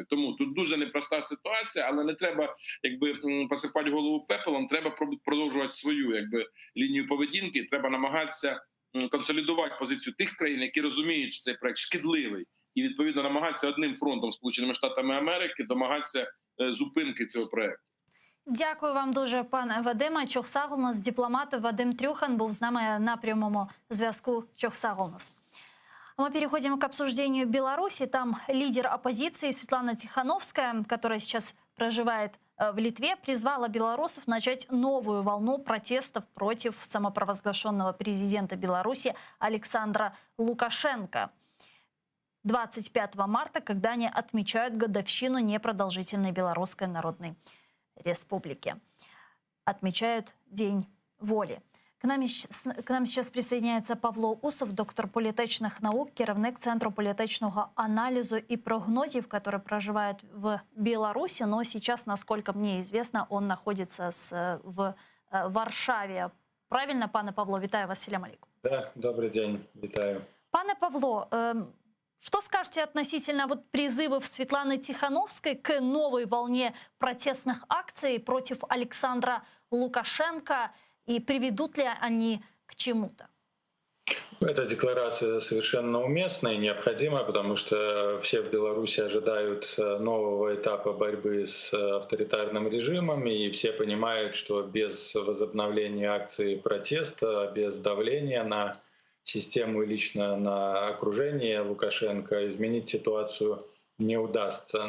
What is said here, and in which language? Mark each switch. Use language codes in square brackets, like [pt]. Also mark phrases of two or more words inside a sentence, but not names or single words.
[uk] Тому тут дуже непроста ситуація, але не треба посипати голову пепелом, треба продовжувати свою лінію поведінки, треба намагатися консолідувати позицію тих країн, які розуміють, що цей проект шкідливий, і відповідно намагатися одним фронтом Сполученими Штатами Америки домагатися зупинки цього проекту. Дякую вам дуже, пане Вадиме. Чохсаголнас, дипломат Вадим Трюхан був з нами на прямому зв'язку. Чохсаголнас. [ru] Мы переходим к обсуждению Беларуси. Там лидер оппозиции Светлана Тихановская, которая сейчас проживает в Литве, призвала белорусов начать новую волну протестов против самопровозглашенного президента Беларуси Александра Лукашенко. 25 марта, когда они отмечают годовщину непродолжительной Белорусской Народной Республики. Отмечают День воли. К нам сейчас присоединяется Павло Усов, [uk] доктор політичних наук, керівник Центру політичного [ru] анализу и прогнозов, который проживает в Беларуси, но сейчас, насколько мне известно, он находится в Варшаве. [uk] Правильно, пане Павло? Вітаю вас, [crh] селям алейкум. [ru] Да, добрый день, [uk] вітаю. Пане Павло, [ru] что скажете относительно призывов Светланы Тихановской к новой волне протестных акций против Александра Лукашенко, и приведут ли они к чему-то? Эта декларация совершенно уместна и необходима, потому что все в Беларуси ожидают нового этапа борьбы с авторитарным режимом, и все понимают, что без возобновления акций протеста, без давления на систему и лично на окружение Лукашенко изменить ситуацию не удастся.